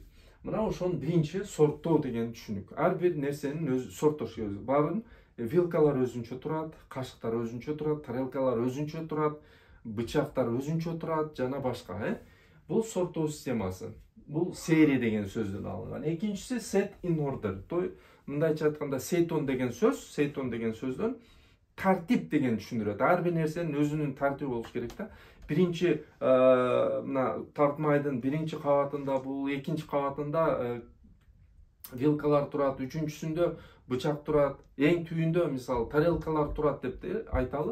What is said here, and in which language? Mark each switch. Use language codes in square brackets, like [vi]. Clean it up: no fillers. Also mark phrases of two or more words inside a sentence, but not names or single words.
[ky] Мына ошонун биринчи сорттоо деген түшүнүк. Ар бир нерсенин өз сорттош барын, вилкалар өзүнчө турат, кашыктар өзүнчө турат, тарелкалар өзүнчө турат, бычактар өзүнчө турат жана башка. Бул сорттоо системасы. Бул серия деген сөздөн алынган. Экинчиси [en] set in order. [ky] Мындайча айтканда сейтон деген сөздөн тартип деген түшүндүрөт. Ар бир нерсенин өзүнүн тартиби болуш керек да. Биринчи мына тартмайдын биринчи кабатында бул, экинчи кабатында вилкалар турат, үчүнчүсүндө бычак турат, эң түбүндө мисалы тарелкалар турат деп айталы.